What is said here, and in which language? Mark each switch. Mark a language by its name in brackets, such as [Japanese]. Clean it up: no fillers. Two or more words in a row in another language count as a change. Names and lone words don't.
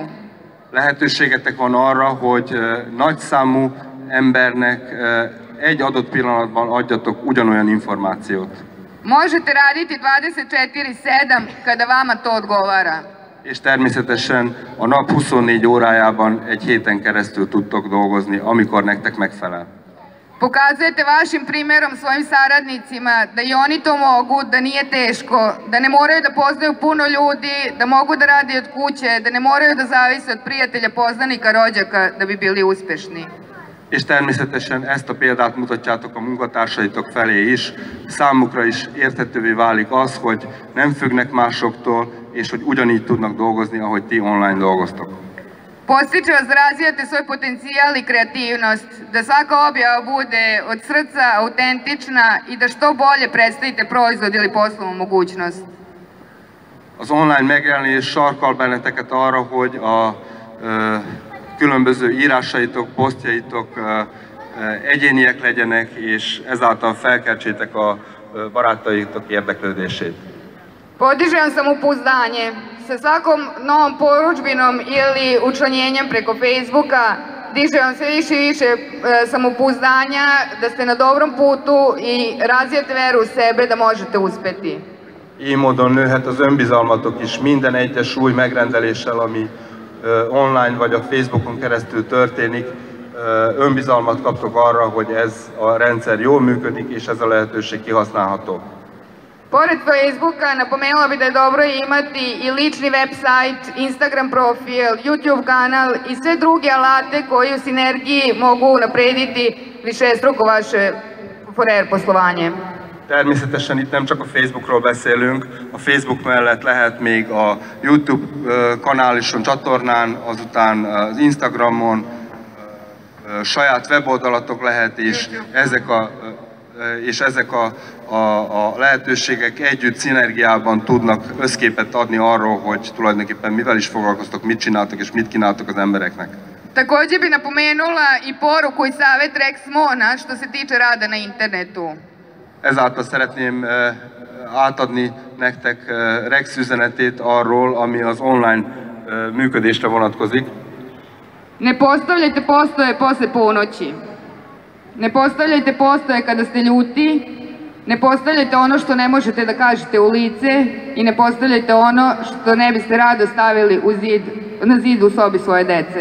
[Hungarian] Lehetőségetek van arra, hogy nagyszámú embernek egy adott pillanatban adjatok ugyanolyan információt. [Serbian] Možete raditi 24/7 kada vama to odgovara. [Hungarian] És természetesen a nap 24 órájában egy héten keresztül tudtok dolgozni, amikor nektek megfelel. [Serbian] Pokazujete vašim primjerom svojim saradnicima da i oni to mogu, da nije teško, da ne moraju da poznaju puno ljudi, da mogu da rade od kuće, da ne moraju da zavise od prijatelja, poznanika, rođaka da bi bili uspešni. [Hungarian] És természetesen ezt a példát mutatjátok a munkatársaitok felé is. Számukra is érthetővé válik az, hogy nem függnek másoktól, és hogy ugyanígy tudnak dolgozni, ahogy ti online dolgoztok. [Serbian] Podstiče vas da razvijate svoj potencijal i kreativnost, da svaka objava bude od srca, autentična i da što bolje predstavite proizvod ili poslovnu mogućnost. [Hungarian] Az online megjelenés sarkal benneteket arra, hogy a különböző írásaitok, posztjaitok egyéniek legyenek, és ezáltal felkeltsétek a barátaitok érdeklődését. [Serbian] Podižem samopouzdanje. Sa svakom novom poručbinom ili učlanjenjem preko Facebooka diže vam sve više i više samopouzdanja da ste na dobrom putu i razvijate veru u sebe da možete uspeti. [Hungarian] Így módon nőhet az önbizalmatok is minden egyes új megrendeléssel, ami online vagy a Facebookon keresztül történik. Önbizalmat kaptok arra, hogy ez a rendszer jól működik, és ez a lehetőség kihasználható. [Serbian] Pored Facebooka, napomenula bi da je dobro imati i lični web sajt, Instagram profil, YouTube kanal i sve druge alate koji u sinergiji mogu naprediti višestruko vaše Forever poslovanje. [Hungarian] Természetesen itt nem csak a Facebookról beszélünk, a Facebook mellett lehet még a YouTube kanálison, csatornán, azután az Instagramon, saját weboldalatok lehet, és ezek a lehetőségek együtt szinergiában tudnak összképet adni arról, hogy tulajdonképpen mivel is foglalkoztok, mit csináltok és mit kínáltok az embereknek. [Serbian] Takođe bi napomenula i poruku i savjet Rex Mona što se tiče rada na internetu. [Hungarian] Ezáltal szeretném átadni nektek Rex üzenetét arról, ami az online működésre vonatkozik. [Serbian] Ne postavljajte postoje posle ponoći. Ne postavljajte postoje kada ste ljuti. Ne postavljajte ono što ne možete da kažete u lice i ne postavljajte ono što ne biste rado stavili na zid u sobi svoje dece.